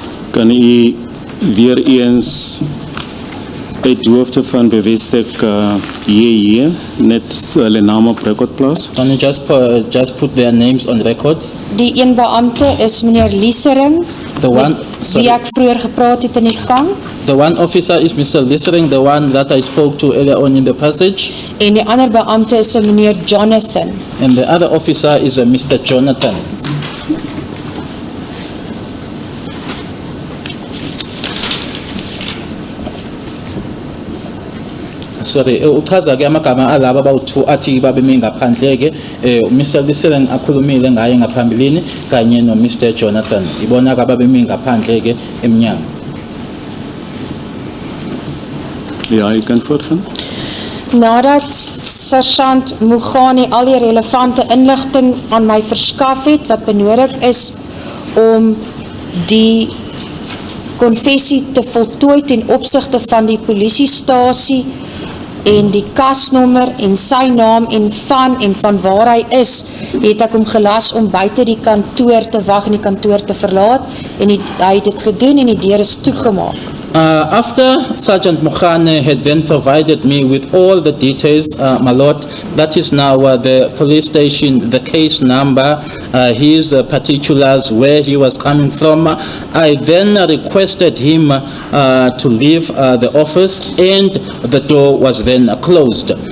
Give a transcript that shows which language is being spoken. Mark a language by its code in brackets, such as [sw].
[af] Kan u weer eens uit hoofde van Bevestek hier net hulle name op record plaas? [en] Can you just put their names on records? [af] Die een beampte is meneer Liesering, [en] The one, [af] wie ek vroeër gepraat het in die gang, [en] the one officer is Mr. Liesering, the one that I spoke to earlier on in the passage. [af] en die ander beampte is meneer Jonathan. [en] And the other officer is Mr. Jonathan. [xh] Sorry, uchaza-ke amagama alaba abawu-2 athi babeme ngaphandle-ke. Mr. Liesering akhulumile ngaye ngaphambilini kanye no Mr. Jonathan. Ibona-ke ababeme ngaphandle-ke emnyango. [af] Ja, u kan voortgaan. Nadat Sergeant Mugane al die relevante inligting aan my verskaf het wat benodig is om die konfessie te voltooi ten opsigte van die polisiestasie en die kasnommer en sy naam en van waar hy is, het ek hom gelas om buite die kantoor te wag en die kantoor te verlaat en hy het dit gedoen en die deur is toegemaak. [en] After Sergeant Mokhane had then provided me with all the details, my lord, that is now the police station, the case number, his particulars, where he was coming from, I then requested him to leave the office and the door was then closed.